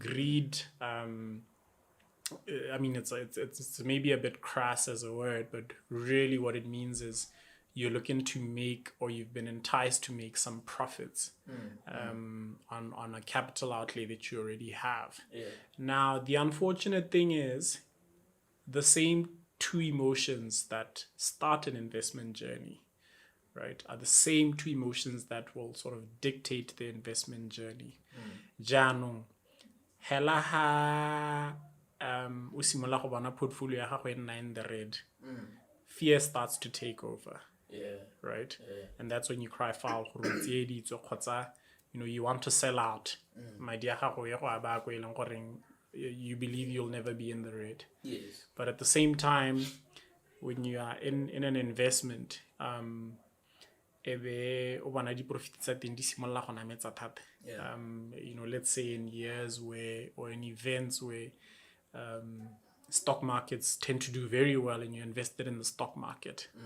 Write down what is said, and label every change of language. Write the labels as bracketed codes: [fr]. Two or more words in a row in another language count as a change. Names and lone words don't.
[en] It's maybe a bit crass as a word, but really what it means is you're looking to make, or you've been enticed to make some profits on a capital outlay that you already have. Now, the unfortunate thing is the same two emotions that start an investment journey, right, are the same two emotions that will sort of dictate the investment journey. [tn] Jaanong, hela ha o simolola go bona portfolio ya gago e nna [en] in the red, fear starts to take over. Right? And that's when you cry foul, you want to sell out. You believe you'll never be in the red. But at the same time, when you are in an investment, let's say in years where, or in events where stock markets tend to do very well and you're invested in the stock market.